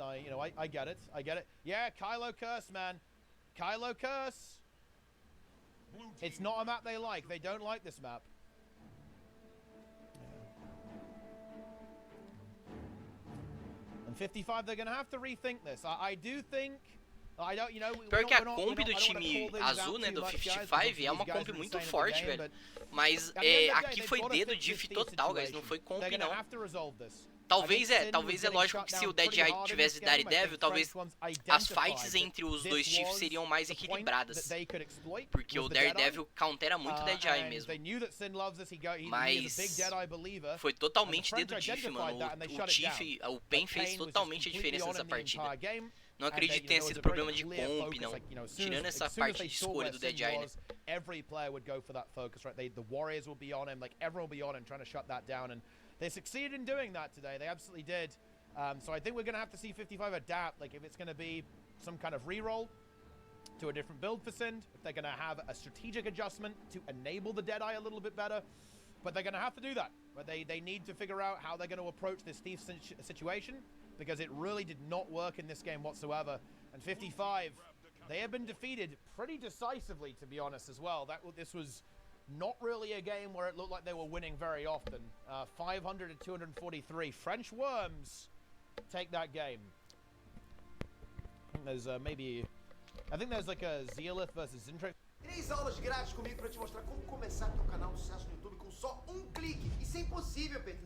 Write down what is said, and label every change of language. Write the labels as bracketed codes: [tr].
[en] I get it. I get it. Yeah, Kylo Curse, man. Kylo Curse. It's not a map they like. They don't like this map. And 55, they're going to have to rethink this. I do think... [pt] Pior que a comp do time azul, né, do 55, é uma comp muito forte, velho. Mas aqui foi dedo diff total, guys, não foi comp, não. Talvez é lógico que se o Deadeye tivesse Daredevil, talvez as fights entre os dois Chiefs seriam mais equilibradas. Porque o Daredevil countera muito o Deadeye mesmo. Mas foi totalmente dedo diff, mano. O Chief, o Pen fez totalmente a diferença nessa partida. Não acredito que tenha sido problema de comp, não. Tirando essa parte de escolha do Deadeye, né? [en] Every player would go for that focus, right? The Warriors will be on him, like everyone will be on him trying to shut that down, and they succeeded in doing that today. They absolutely did. So I think we're going to have to see 55 adapt. Like if it's going to be some kind of reroll to a different build for Sind, if they're going to have a strategic adjustment to enable the Deadeye a little bit better. But they're going to have to do that. But they need to figure out how they're going to approach this Thief situation, because it really did not work in this game whatsoever. And 55, they have been defeated pretty decisively, to be honest, as well. This was not really a game where it looked like they were winning very often. 500 to 243. French Worms take that game. I think there's I think there's like a Zealith versus Zintrix. [pt] 3 aulas grátis comigo pra te mostrar como começar teu canal de sucesso no YouTube com só clique. Isso é impossível, Pedro.